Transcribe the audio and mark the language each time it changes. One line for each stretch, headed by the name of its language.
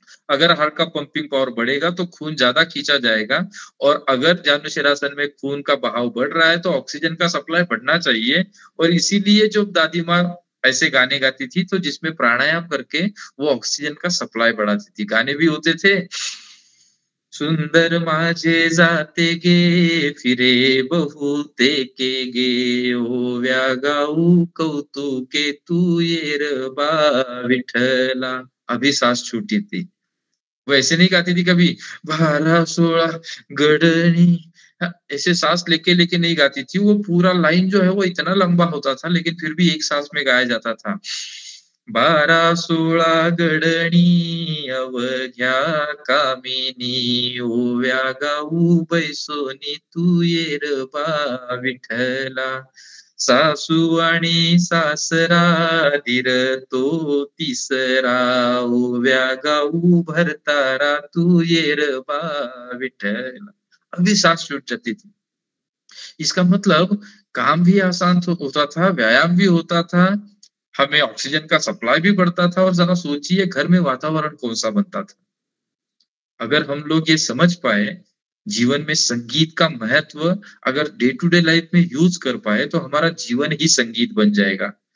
Hindi: अगर हार्ट का pumping power बढ़ेगा, तो खून ज़्यादा खींचा जाएगा और अगर जानु-शिरासन में खून का बहाव बढ़ रहा है, तो ऑक्सीजन का सप्लाई बढ़ना चाहिए और इसीलिए जो दादी माँ ऐसे गाने गाती थी, तो जिसमें प्राणायाम करके वो ऑक्सीजन का सप्लाई बढ़ाती थी।
Marathi: गाने भी होते थे, सुंदर माझे जाते गे, फिरे बहुते के गे, ओव्या गाऊ कौतुके तू येर बा विठ्ठला.
Hindi: अभी सास छूटी थी. वो ऐसे नहीं गाती थी कभी 12-16 गडनी ऐसे साँस लेके-लेके नहीं गाती थी, वो पूरा लाइन जो है वो इतना लंबा होता था लेकिन फिर भी एक साँस में गाया जाता था.
Marathi: 12-16 गडनी अवघ्या कामिनी ओव्या गाऊ बैसोनी तू येरबा विठ्ठला. सासू आणि सासरा दीर तो तिसरा ओव्या गाऊ भरतारा तू येरबा विठ्ठला.
Hindi: अभी साँस छूट जाती थी. इसका मतलब काम भी आसान होता था, व्यायाम भी होता था, हमें ऑक्सीजन का सप्लाई भी बढ़ता था और ज़रा सोचिए घर में वातावरण कौन-सा बनता था। अगर हम लोग ये समझ पाएँ, जीवन में संगीत का महत्व अगर डे टू डे लाइफ में यूज़ कर पाएँ, तो हमारा जीवन ही संगीत बन जाएगा।